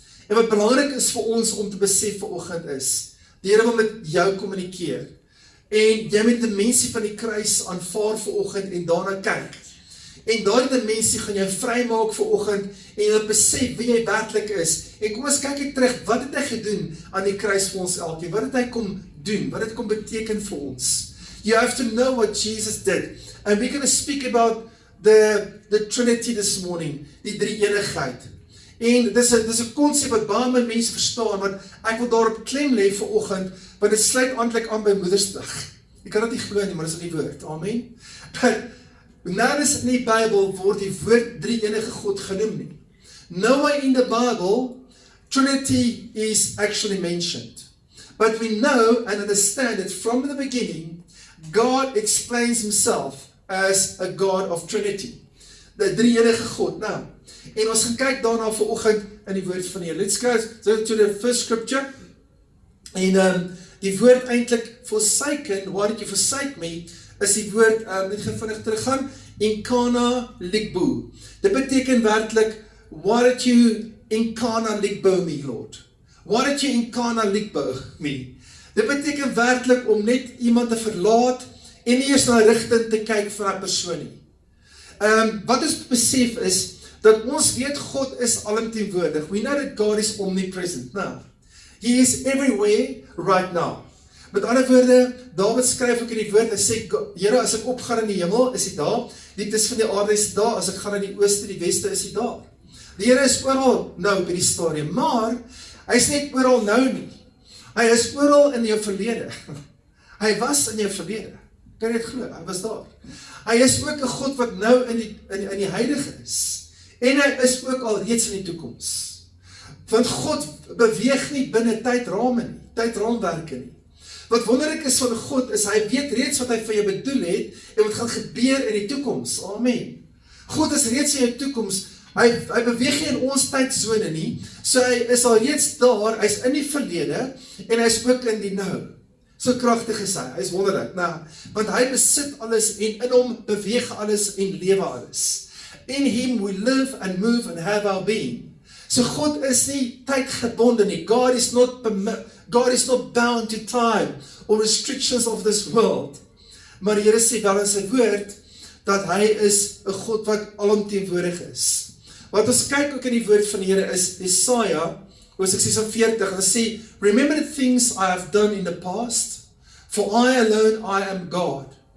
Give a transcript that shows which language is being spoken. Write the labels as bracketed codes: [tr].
[af] En wat belangrik is vir ons om te besef vanoggend is, die Here wil met jou kommunikeer. En jy met die dimensie van die kruis aanvaar vanoggend en daarna kyk. En daardie dimensie gaan jou vrymaak vanoggend en jy besef wie jy werklik is. En kom ons kyk terug, wat het hy gedoen aan die kruis vir ons elkeen? Wat het hy kom doen? Wat het kom beteken vir ons? [en] You have to know what Jesus did. And we're going to speak about the Trinity this morning, [af] die drie-eenigheid. En dis 'n konsep wat baie min mense verstaan, want ek wil daarop klem lê vanoggend, want dit sluit eintlik aan by Moedersdag. Jy kan dit nie glo nie, maar dis in die woord. Amen. But nergens in die Bybel word die woord drie-enige God genoem nie. [en] Nowhere in the Bible Trinity is actually mentioned. But we know and understand that from the beginning God explains himself as a God of Trinity. [af] Die drie-enige God. Nou, en ons gaan kyk daarna vanoggend in die woord van die Here. [en] Let's go to the first scripture. [af] En die woord eintlik forsaken, [en] why did you forsake me, [af] is die woord, net vinnig teruggaan, inkana ligbo. Dit beteken werklik, [en] why did you inkana ligbo me, Lord? Why did you inkana ligbo me? [af] Dit beteken werklik om net iemand te verlaat en nie eers na rigting te kyk van 'n persoon nie. Wat ons besef is, dat ons weet God is alomteenwoordig. [en] We know that God is omnipresent now. He is everywhere right now. [af] Met ander woorde, Dawid skryf ook in die woord, hy sê, Here, as ek opgaan in die hemel, is hy daar, Dieptes van die aarde is daar, as ek gaan na die ooste, die weste is hy daar. Die Here is oral nou by die stadium, maar hy is net oral nou nie. Hy is oral in jou verlede. Hy was in jou verlede. Kan jy dit glo? Hy was daar. Hy is ook 'n God wat nou in die huidige is. En hy is ook al reeds in die toekoms. Want God beweeg nie binne tydrame nie, tydraamwerke nie. Wat wonderlik is van God is, hy weet reeds wat hy vir jou bedoel het en wat gaan gebeur in die toekoms. Amen. God is reeds in jou toekoms. Hy beweeg nie in ons tydsone nie. So hy is al reeds daar, hy is in die verlede en hy is ook in die nou. So kragtig is hy is wonderlik. Nou, want hy besit alles en in hom beweeg alles en lewe alles. [en] In him we live and move and have our being. [af] So God is nie tydgebonde nie. [en] God is not bound to time or restrictions of this world. [af] Maar die Here sê wel in sy woord dat hy is 'n God wat alomteenwoordig is. Wat ons kyk ook in die woord van die Here is Jesaja, Hoofstuk 46, en sê, [en] remember the things I have done in the past, for I alone I am God.